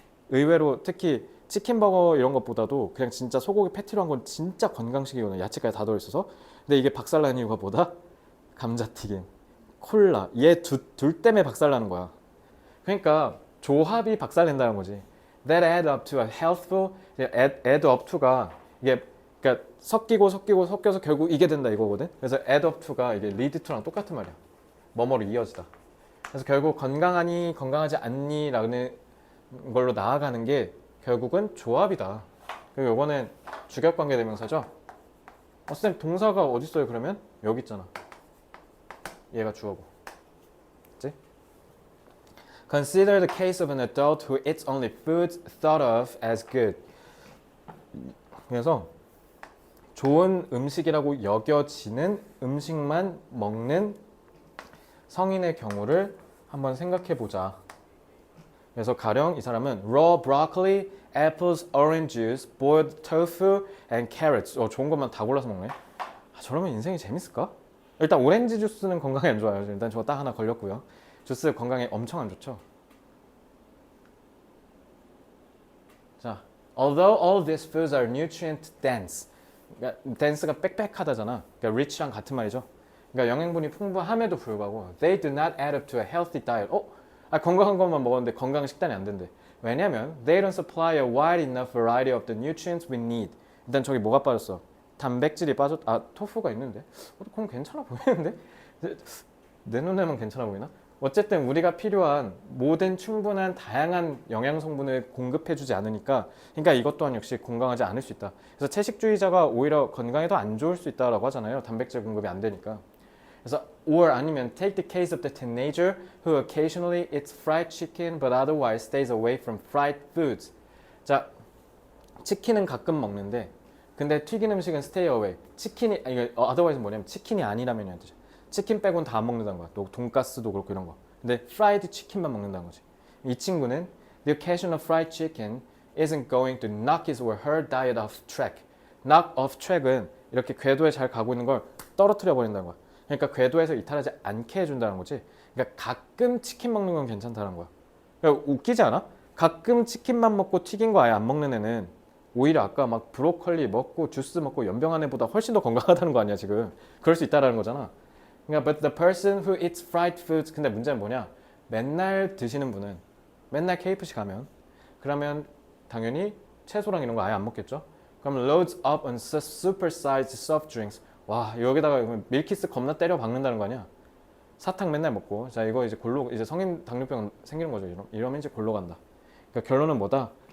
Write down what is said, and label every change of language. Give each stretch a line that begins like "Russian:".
Korean: 의외로 특히 치킨버거 이런 것보다도 그냥 진짜 소고기 패티로 한 건 진짜 건강식이거든. 야채까지 다 들어있어서. 근데 이게 박살난 이유가 뭐다? 감자튀김, 콜라 얘 둘 때문에 박살나는 거야. 그러니까 조합이 박살낸다는 거지.
English: That add up to a healthful
Korean: add up to가 이게 그러니까 섞여서 결국 이게 된다 이거거든. 그래서 add up to가 이게 lead to랑 똑같은 말이야. 뭐뭐로 이어지다. 그래서 결국 건강하니 건강하지 않니라는 걸로 나아가는 게 결국은 조합이다. 그리고 이거는 주격관계 대명사죠. 선생님 동사가 어디 있어요 그러면? 여기 있잖아. 얘가 주어고. 그치?
English: Consider the case of an adult who eats only foods thought of as good.
Korean: 그래서 좋은 음식이라고 여겨지는 음식만 먹는 성인의 경우를 한번 생각해 보자. 그래서 가령 이 사람은
English: raw broccoli, apples, orange juice, boiled tofu, and carrots.
Korean: 좋은 것만 다 골라서 먹네. 저러면 인생이 재밌을까? 일단 오렌지 주스는 건강에 안 좋아요. 일단 저거 딱 하나 걸렸고요. 주스 건강에 엄청 안 좋죠.
English: 자, although all these foods are nutrient dense.
Korean: 그러니까 dense가 빽빽하다잖아. 그러니까 rich랑 같은 말이죠. 그러니까 영양분이 풍부함에도 불구하고
English: they do not add up to a healthy diet.
Korean: 건강한 것만 먹었는데 건강 식단이 안 된대. 왜냐면
English: they don't supply a wide enough variety of the nutrients we need.
Korean: 일단 저기 뭐가 빠졌어? 단백질이 빠졌. 토fu가 있는데. 그럼 괜찮아 보이는데? 내 눈에만 괜찮아 보이나? 어쨌든 우리가 필요한 모든 충분한 다양한 영양 성분을 공급해주지 않으니까 그러니까 이것 또한 역시 건강하지 않을 수 있다. 그래서 채식주의자가 오히려 건강에 더 안 좋을 수 있다라고 하잖아요. 단백질 공급이 안 되니까. 그래서
English: or
Korean: 아니면
English: take the case of the teenager who occasionally eats fried chicken but otherwise stays away from fried foods.
Korean: 자, 치킨은 가끔 먹는데 근데 튀긴 음식은 stay away. 치킨이 이거 otherwise 뭐냐면 치킨이 아니라면이란 뜻이야. 치킨 빼고는 다 안 먹는다는 거야. 또 돈가스도 그렇고 이런 거. 근데 프라이드 치킨만 먹는다는 거지. 이 친구는
English: the occasional fried chicken isn't going to knock his or her diet off track.
Korean: knock off track은 이렇게 궤도에 잘 가고 있는 걸 떨어뜨려 버린다는 거야. 그러니까 궤도에서 이탈하지 않게 해준다는 거지. 그러니까 가끔 치킨 먹는 건 괜찮다는 거야. 그러니까 웃기지 않아? 가끔 치킨만 먹고 튀긴 거 아예 안 먹는 애는 오히려 아까 막 브로콜리 먹고 주스 먹고 연병한 애보다 훨씬 더 건강하다는 거 아니야 지금. 그럴 수 있다라는 거잖아. 그러니까
English: but the person who eats fried foods
Korean: 근데 문제는 뭐냐? 맨날 드시는 분은 맨날 KFC 가면 그러면 당연히 채소랑 이런 거 아예 안 먹겠죠? 그럼
English: loads up on supersized soft drinks
Korean: 와 여기다가 밀키스 겁나 때려 박는다는 거 아니야? 사탕 맨날 먹고 자 이거 이제 골로 이제 성인 당뇨병 생기는 거죠. 이러면 이제 골로 간다. 그러니까 결론은 뭐다?